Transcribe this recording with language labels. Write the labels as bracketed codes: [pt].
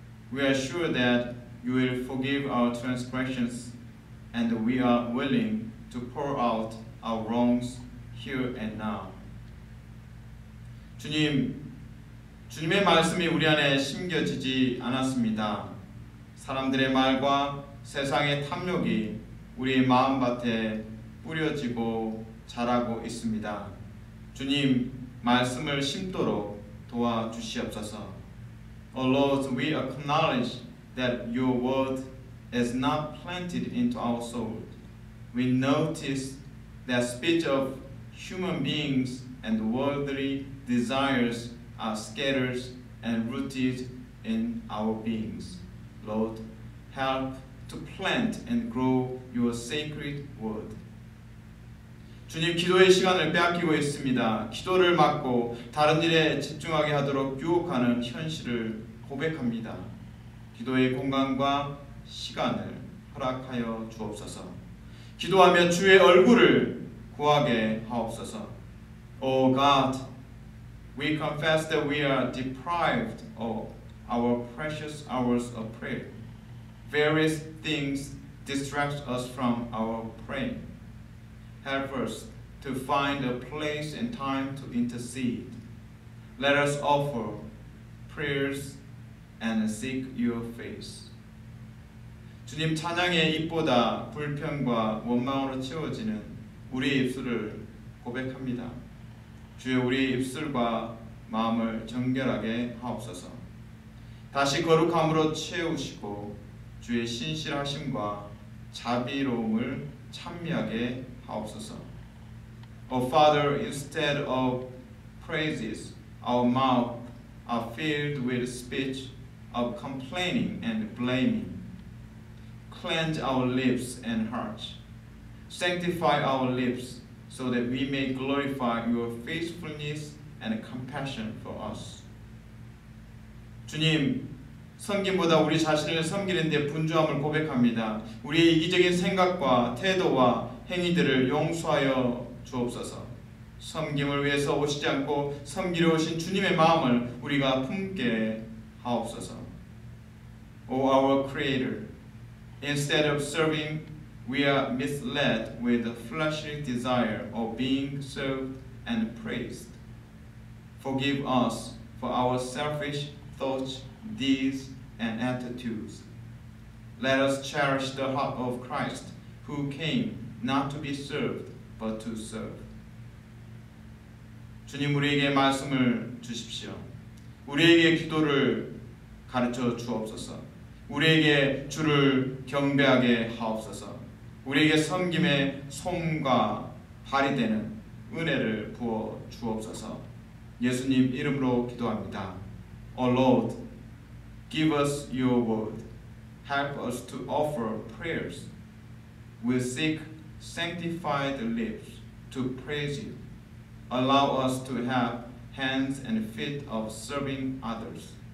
[en] We are sure that you will forgive our transgressions, and we are willing to pour out our wrongs here and now. [ko] 주님의 말씀이 우리 안에 심겨지지 않았습니다. 사람들의 말과 세상의 탐욕이 우리의 마음밭에 뿌려지고 자라고 있습니다. 주님, 말씀을 심도록 도와주시옵소서. [en] O Lord, we acknowledge that your word is not planted into our soul. We notice that speech of human beings and worldly desires are scattered and rooted in our beings. Lord, help to plant and grow your sacred word. [ko] 주님, 기도의 시간을 빼앗기고 있습니다. 기도를 막고 다른 일에 집중하게 하도록 유혹하는 현실을 고백합니다. 기도의 공간과 시간을 허락하여 주옵소서. 기도하며 주의 얼굴을 구하게 하옵소서. [en] Oh God, we confess that we are deprived of our precious hours of prayer. Various things distract us from our praying. Help us to find a place and time to intercede. Let us offer prayers and seek your face. [ko] 주님, 찬양의 입보다 불평과 원망으로 채워지는 우리의 입술을 고백합니다. 주여, 우리의 입술과 마음을 정결하게 하옵소서. 다시 거룩함으로 채우시고 주의 신실하심과 자비로움을 찬미하게 하옵소서. [en] O Father, instead of praises, our mouth are filled with speech of complaining and blaming. Cleanse our lips and hearts. Sanctify our lips so that we may glorify your faithfulness and compassion for us. [ko] 주님, 섬김보다 우리 자신을 섬기는 데 분주함을 고백합니다. 우리의 이기적인 생각과 태도와 행위들을 용서하여 주옵소서. 섬김을 위해서 오시지 않고 섬기려 오신 주님의 마음을 우리가 품게 하옵소서. [en] O our Creator, instead of serving, we are misled with the fleshly desire of being served and praised. Forgive us for our selfish thoughts, deeds, and attitudes. Let us cherish the heart of Christ, who came not to be served, but to serve. [ko] 주님, 우리에게 말씀을 주십시오. 우리에게 기도를 가르쳐 주옵소서. 우리에게 주를 경배하게 하옵소서. 우리에게 섬김의 손과 발이 되는 은혜를 부어 주옵소서. 예수님 이름으로 기도합니다. [en] O Lord, give us your word. Help us to offer prayers. We seek sanctified lips to praise you. Allow us to have hands and feet of serving others.